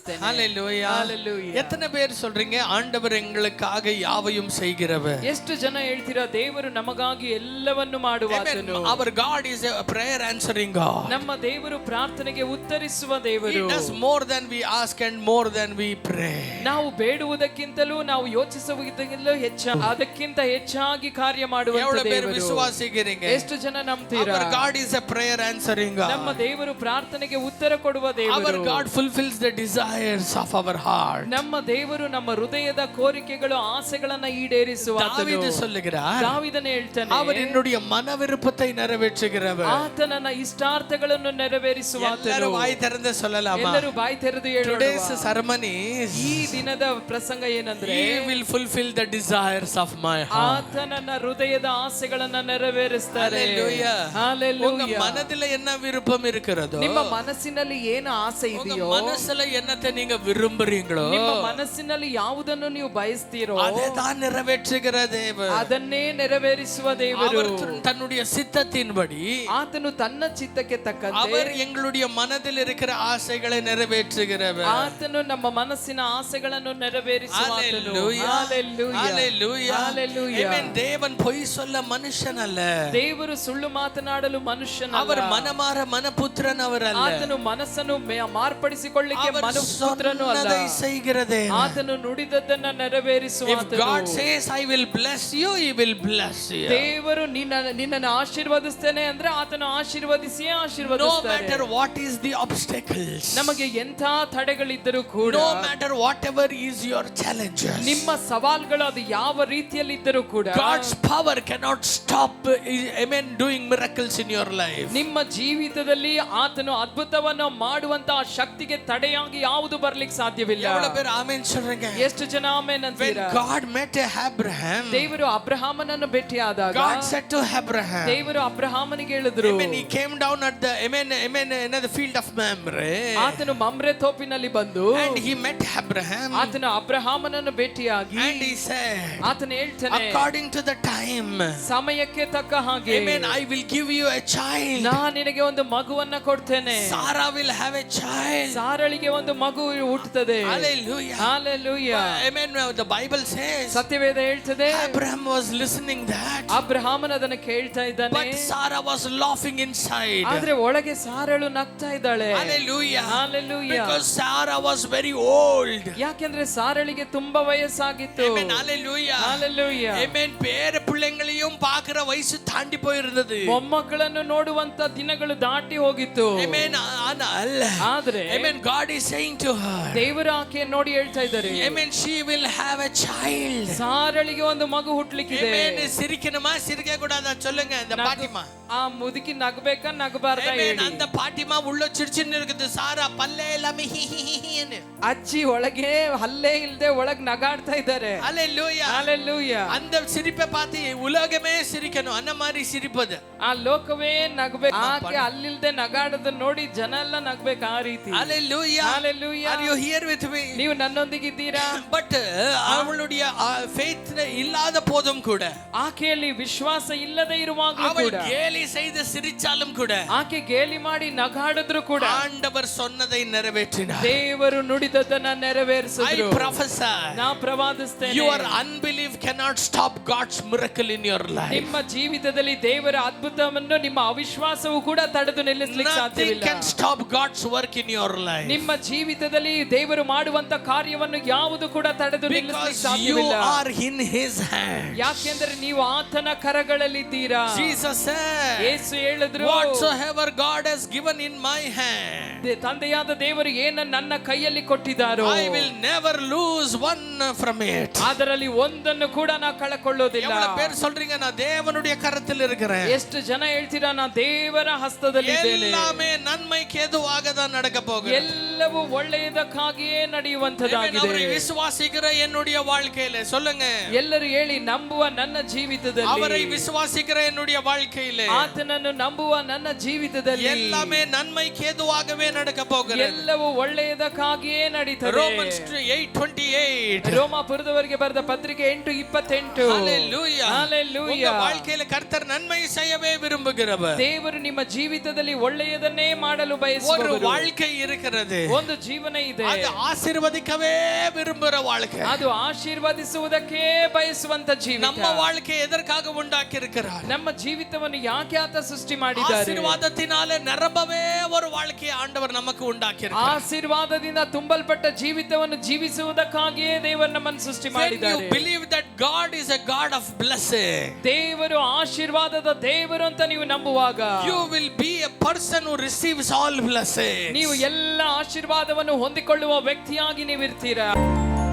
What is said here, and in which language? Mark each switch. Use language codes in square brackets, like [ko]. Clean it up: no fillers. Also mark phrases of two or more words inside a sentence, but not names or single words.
[en] ஹalleluya. [ta] எத்தனை பேர் சொல்றீங்க ஆண்டவர் எங்களுக்காக யாவையும் செய்கிறவர்? [kn] ಎಷ್ಟು ಜನ ಹೇಳ್ತೀರಾ ದೇವರು ನಮಗಾಗಿ ಎಲ್ಲವನ್ನು ಮಾಡುವಾತನು? [en] Our God is a prayer answering God. [kn] ನಮ್ಮ ದೇವರು ಪ್ರಾರ್ಥನೆಗೆ ಉತ್ತರಿಸುವ ದೇವರು. [en] He does more than we ask and more than we pray. [kn] ನಾವು ಬೇಡುವುದಕ್ಕಿಂತಲೂ ನಾವು ಯೋಚಿಸುವುದಕ್ಕಿಂತಲೂ ಅದಕ್ಕಿಂತ ಹೆಚ್ಚಾಗಿ ಕಾರ್ಯ ಮಾಡುವ ದೇವರು. ವಿಶ್ವಾಸಿಗರಿಗೆ ಎಷ್ಟು ಜನ ನಂಬ್ತೀರಾ? [en] Our God is a prayer answering God. [kn] ನಮ್ಮ ದೇವರು ಪ್ರಾರ್ಥನೆಗೆ ಉತ್ತರ ಕೊಡುವ ದೇವರು. [en] Our God fulfills the desires of our heart. [kn] ನಮ್ಮ ದೇವರು ನಮ್ಮ ಹೃದಯದ ಕೋರಿಕೆಗಳು ಆಸೆಗಳನ್ನು ಈಡೇರಿಸುವಾತನು. [ta] ದಾವೀದ சொல்லுகிறார், [kn] ದಾವೀದನೇ ಹೇಳ್ತಾನೆ, [ta] அவர் என்னுடைய மன விருப்பத்தை நிறைவேற்றுகிறவர். [kn] ಆತ ನನ್ನ ಇಷ್ಟಾರ್ಥಗಳನ್ನು ನೆರವೇರಿಸುವಾತನು. ಎಲ್ಲರೂ ಬಾಯಿ ತೆರೆದು சொல்லலாமா? ಎಲ್ಲರೂ ಬಾಯಿ ತೆರೆದು ಹೇಳೋಣ. [en] Today's sermon is, [kn] ಈ ದಿನದ ಪ್ರಸಂಗ ಏನಂದ್ರೆ, [en] He will fulfill the desires of my heart. [kn] ಆತ ನನ್ನ ಹೃದಯದ ಆಸೆಗಳನ್ನು ನೆರವೇರಿಸ್ತಾರೆ. [en] Hallelujah. Hallelujah. [ta] உங்க மனதில என்ன விருப்பம் இருக்கிறதோ, [kn] ನಿಮ್ಮ ಮನಸ್ಸಿನಲ್ಲಿ ಏನು ಆಸೆ ಇದೆಯೋ, [ta] மனசுல என்னத்தை நீங்க விரும்புறீங்களோ, [kn] ನಿಮ್ಮ ಮನಸ್ಸಿನಲ್ಲಿ ಯಾವುದನ್ನು ನೀವು ಬಯಸ್ತೀರೋ [ta] அதைதான் நிறைவேற்றுகிற தேவன். [kn] ಅದನ್ನೇ ನೆರವೇರಿಸುವ ದೇವರು. [ta] அவர் தன்னுடைய சித்தத்தின்படி, [kn] ಆತನು ತನ್ನ ಚಿತ್ತಕ್ಕೆ ತಕ್ಕಂತೆ [ta] அவர் எங்களுடைய மனதில் இருக்கிற ஆசைகளை நிறைவேற்றுகிறவர். [kn] ಆತನು ನಮ್ಮ ಮನಸ್ಸಿನ ಆಸೆಗಳನ್ನು ನೆರವೇರಿಸುವಾತನು. [en] Hallelujah. Hallelujah. Hallelujah. [ta] Amen. தேவன் பொய் சொல்ல மனுஷன் அல்ல. [kn] ದೇವರು ಸುಳ್ಳು ಮಾತನಾಡಲು ಮನುಷ್ಯನಲ್ಲ. [ta] அவர் மனமார மனபுத்திரன் அவர் அல்ல. [kn] ಆತನು ಮನಸ್ಸನ್ನು ಮಾರ್ಪಡಿಸಿಕೊಳ್ಳಿಕ್ಕೆ ಮನುಪುತ್ರನು ಅಲ್ಲ. [ta] அதை செய்கிறதே. [kn] ಆತನು ನುಡಿದದ್ದನ್ನ ನೆರವೇರಿಸುವಾತನು. [en] If God says I will bless you, he will bless you. [kn] ದೇವರು ನಿನ್ನನ್ನು ಆಶೀರ್ವದಿಸ್ತೇನೆ ಅಂದ್ರೆ ಆತನು ಆಶೀರ್ವದಿಸಿಯೇ ಆಶೀರ್ವದಿಸ್ತಾನೆ. [en] No matter what is the obstacles, [kn] ನಮಗೆ ಎಂಥ ತಡೆಗಳಿದ್ದರೂ ಕೂಡ, [en] no matter whatever is your challenges, [kn] ನಿಮ್ಮ ಸವಾಲುಗಳು ಅದು ಯಾವ ರೀತಿಯಲ್ಲಿ ಇದ್ದರೂ ಕೂಡ, [en] God's power cannot stop doing miracles in your life. [kn] ನಿಮ್ಮ ಜೀವಿತದಲ್ಲಿ ಆತನು ಅದ್ಭುತವನ್ನು ಮಾಡುವಂತಹ ಶಕ್ತಿಗೆ ತಡೆಯಾಗಿ ಯಾವುದು ಬರ್ಲಿಕ್ಕೆ ಸಾಧ್ಯವಿಲ್ಲ. [ta] எவ்வளவு பேர் ஆமென் சொல்றீங்க? [kn] ಎಷ್ಟು ಜನ ಆಮೆನ್ ಅಂತೀರಾ? [en] When God met Abraham, [kn] ದೇವರು ಅಬ್ರಹಾಮನನ್ನು ಭೇಟಿಯಾದಾಗ [en] God said to Abraham, [kn] ದೇವರು ಅಬ್ರಹಾಮನಿಗೆ ಹೇಳಿದರು, [en] he came down at the the field of Mamre, [kn] ಆತನು ಮಮ್ರೆ ತೋಪಿನಲ್ಲಿ ಬಂದು [en] and he met Abraham, [kn] ಆತನು ಅಬ್ರಹಾಮನನ್ನು ಭೇಟಿಯಾಗಿ [en] and he said, [kn] ಆತನು ಹೇಳ್ತಾನೆ, [en] according to the time, [kn] ಸಮಯಕ್ಕೆ ತಕ್ಕ ಹಾಗೆ [en] I will give you a child. [kn] ನಾನು ನಿನಗೆ ಒಂದು ಮಗುವನ್ನ ಕೊಡ್ತೇನೆ. [en] Sarah will have a child. [kn] ಸಾರಳಿಗೆ ಒಂದು ಮಗು ಹುಟ್ಟುತ್ತದೆ. [en] Hallelujah. Hallelujah. Amen. The Bible says, [kn] ಸತ್ಯವೇದ ಹೇಳ್ತದೆ, [en] Abraham was listening that, [kn] ಅಬ್ರಹಾಮನ ಅದನ್ನು ಕೇಳ್ತಾ ಇದ್ದಾನೆ, [en] but Sarah was laughing inside. [kn] ಆದ್ರೆ ಒಳಗೆ ಸಾರಳು ನಗ್ತಾ ಇದ್ದಾಳೆ. [en] Hallelujah. Hallelujah. Because Sarah was very old. [kn] ಯಾಕೆಂದ್ರೆ ಸಾರಳಿಗೆ ತುಂಬಾ ವಯಸ್ಸಾಗಿತ್ತು. [en] Amen. Hallelujah. Hallelujah. Amen. [ta] பேர பிள்ளைங்களையும் பார்க்கிற ವಯಸ್ಸು தாண்டி போயிருந்தது. [kn] ಮೊಮ್ಮಕ್ಕಳನ್ನು ನೋಡುವಂತ ದಿನಗಳು ದಾಟಿ ಹೋಗಿತ್ತು. [en] Amen. [kn] ಆದ್ರೆ [en] Amen. God is saying to her, [kn] ದೇವರು ಆಕೆ ನೋಡಿ ಹೇಳ್ತಾ ಇದ್ದಾರೆ, [en] Amen. She will have a child. [kn] ಸಾರಳಿಗೆ ಒಂದು ಮಗು ಹುಟ್ಟಲಿಕ್ಕಿದೆ. [en] Amen. [ta] சிரிக்கணுமா சிரிக்க கூடாதா சொல்லுங்க இந்த பாட்டிமா. [kn] ಆ ಮುದುಕಿ ನಗಬೇಕಾ ನಗಬಾರ್ದಾ ಹೇಳಿ. [ta] அந்த பாட்டிமா உள்ள சிரிச்சின்னு இருக்குது. சாரா பல்லே எல்லாமே ஹிஹிஹின்னு. [kn] ಅಜ್ಜಿ ಒಳಗೆ ಹಲ್ಲೆ ಇಲ್ಲದೆ ಒಳಗೆ ನಗಾಡ್ತಾ ಇದ್ದಾರೆ. [en] Hallelujah. Hallelujah. [ta] அந்த சிரிப்பை பார்த்து உலகமே சிரிக்கணும். அந்த மாதிரி சிரிப்பது. [kn] ಆ ಲೋಕವೇ ನಗಬೇಕು. ಆಕೆ ಅಲ್ಲಿಲ್ದೆ ನಗಾಡೋದನ್ನ ನೋಡಿ ಜನ ಎಲ್ಲ ನಗಬೇಕು ಆ ರೀತಿ. [en] Hallelujah. Hallelujah. Are you here with me? [kn] ನೀವು ನನ್ನೊಂದಿಗಿದ್ದೀರಾ? [ta] But ಅವளுடைய faith இல்லாத போதும் கூட, [kn] ಆಕೆಯಲ್ಲಿ ವಿಶ್ವಾಸ ಇಲ್ಲದೆ ಇರುವಾಗಲೂ ಕೂಡ, [ta] அவள் கேலி செய்து சிரிச்சாலும் கூட, [kn] ಆಕೆ ಗೇಲಿ ಮಾಡಿ ನಗಾಡಿದ್ರು ಕೂಡ, [ta] ஆண்டவர் சொன்னதை நிறைவேற்றினார். [kn] ದೇವರು ನುಡಿದದನ್ನ ನೆರವೇರಿಸಿದ್ರು. [en] I prophesy, [kn] ನಾ ಪ್ರವಾದಿಸ್ತೇನೆ, [en] your unbelief cannot stop God's miracle in your life. [kn] ನಿಮ್ಮ ಜೀವಿತದಲ್ಲಿ ದೇವರ ಅದ್ಭುತವನ್ನು ನಿಮ್ಮ ಅವಿಶ್ವಾಸವು ಕೂಡ ತಡೆದು ನಿಲ್ಲಿಸಲಿಕ್ಕೆ ಸಾಧ್ಯವಿಲ್ಲ. [en] Nothing can stop God's work in your life. [kn] ನಿಮ್ಮ ಜೀವಿತದಲ್ಲಿ ದೇವರು ಮಾಡುವಂತ ಕಾರ್ಯವನ್ನು ಯಾವುದು ಕೂಡ ತಡೆದು ನಿಲ್ಲಿಸಲಿಕ್ಕೆ ಸಾಧ್ಯವಿಲ್ಲ. [en] You are in his hand. [kn] ಯಾಕೆಂದರೆ ನೀವು ಆತನ ಕರಗಳಲ್ಲಿದ್ದೀರಾ. [en] Jesus said, [kn] ಯೇಸು ಹೇಳಿದ್ರು, [en] whatsoever God has given in my hand, [kn] ತಂದೆಯಾದ ದೇವರು ಏನು ನನ್ನ ಕೈಯಲ್ಲಿ ಕೊಟ್ಟಿದ್ದಾರೋ, [en] I will never lose one from it. [kn] ಅದರಲ್ಲಿ ಒಂದನ್ನು ಕೂಡ ನಾ ಕಳಕೊಳ್ಳೋದಿಲ್ಲ. [ta] எவ்வளவு பேர் சொல்றீங்க நான் தேவனுடைய கரத்தில் இருக்கிறேன்? [kn] ಎಷ್ಟು ಜನ ಹೇಳ್ತೀರಾ ನಾ ದೇವರ ಹಸ್ತದಲ್ಲಿ ಇದ್ದೇನೆ. [ta] எல்லாமே நன்மைக்கு ஏதுவாக தான் நடக்க போகுது. [kn] ಎಲ್ಲವೂ ಒಳ್ಳೆಯದಕ್ಕಾಗಿಯೇ ನಡೆಯುವಂತದಾಗಿದೆ. [ta] அவரை விசுவாசிக்கிற என்னுடைய வாழ்க்கையில சொல்லுங்க. [kn] ಎಲ್ಲರೂ ಹೇಳಿ, ನಂಬುವ ನನ್ನ ಜೀವಿತದಲ್ಲಿ, [ta] அவரை விசுவாசிக்கிற என்னுடைய வாழ்க்கையில, [kn] ಆತನನ್ನು ನಂಬುವ ನನ್ನ ಜೀವಿತದಲ್ಲಿ [ta] எல்லாமே நன்மைக்கு ஏதுவாகவே நடக்க போகுது. [kn] ಎಲ್ಲವೂ ಒಳ್ಳೆಯದಕ್ಕಾಗಿಯೇ ನಡೀತದೆ. [en] Romans 8:28. [kn] ರೋಮಾಪುರದವರಿಗೆ ಬರೆದ ಪತ್ರಿಕೆ 8:28. [en] Hallelujah. Hallelujah. [ta] உங்க வாழ்க்கையில கர்த்தர் நன்மை செய்யவே விரும்புகிறவர். [kn] ದೇವರು ನಿಮ್ಮ ಜೀವಿತದಲ್ಲಿ ಒಳ್ಳೆಯದನ್ನೇ ಮಾಡಲು ಬಯಸುವವರು. [ta] ஒரு வாழ்க்கை இருக்கிறது. [kn] ಒಂದು ಜೀವನ ಇದೆ. [ta] அது ஆசீர்வதிக்கவே விரும்புகிற வாழ்க்கை. [kn] ಅದು ಆಶೀರ್ವದಿಸುವುದಕ್ಕೆ ಬಯಸುವಂತ ಜೀವಿತ. [ta] ನಮ್ಮ வாழ்க்கை எதற்காக உண்டாக்கி இருக்கிறார்? [kn] ನಮ್ಮ ಜೀವಿತವನ್ನು ಯಾಕೆ ಆತ ಸೃಷ್ಟಿ ಮಾಡಿದ್ದಾರೆ? [ta] ஆசீர்வாதத்தினாலே நிரம்பவே ஒரு வாழ்க்கையை ஆண்டவர் நமக்கு உண்டாக்கி இருக்கிறார். [kn] ಆಶೀರ್ವಾದದಿಂದ ತುಂಬಲ್ಪಟ್ಟ ಜೀವಿತವನ್ನು ಜೀವಿಸುವುದಕ್ಕಾಗಿಯೇ ದೇವರು ನಮ್ಮನ್ನು ಸೃಷ್ಟಿ ಮಾಡಿದ್ದಾರೆ. [en] You believe that God is a God of blessing. [kn] ದೇವರು ಆಶೀರ್ವಾದದ ದೇವರು ಅಂತ ನೀವು ನಂಬುವಾಗ [en] you will be a person who receives all blessings. [kn] ನೀವು ಎಲ್ಲ ಆಶೀರ್ವಾದವನ್ನು ಹೊಂದಿಕೊಳ್ಳುವ ವ್ಯಕ್ತಿಯಾಗಿ ನೀವು ಇರ್ತೀರಾ.